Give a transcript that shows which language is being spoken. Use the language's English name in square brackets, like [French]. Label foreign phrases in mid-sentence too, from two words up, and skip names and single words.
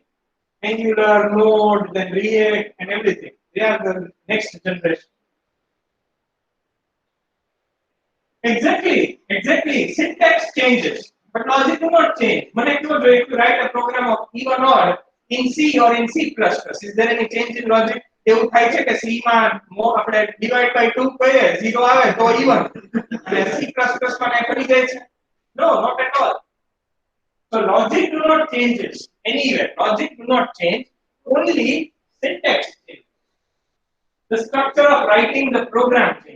[English] Angular, Node, then React, and everything. They are the next generation. Exactly. Syntax changes, but logic do not change. If you write a program of even or in C or in C++, is there any change in logic? [Gujarati] એવું થાય છે કે C માં આપણે [English] divide by 2 [Gujarati] કરીએ 0 આવે તો even અને C++ માં કાઈ પડી જાય છે? [English] No, not at all. So logic do not changes anywhere. Logic do not change. Only syntax changes. The structure of writing the program changes.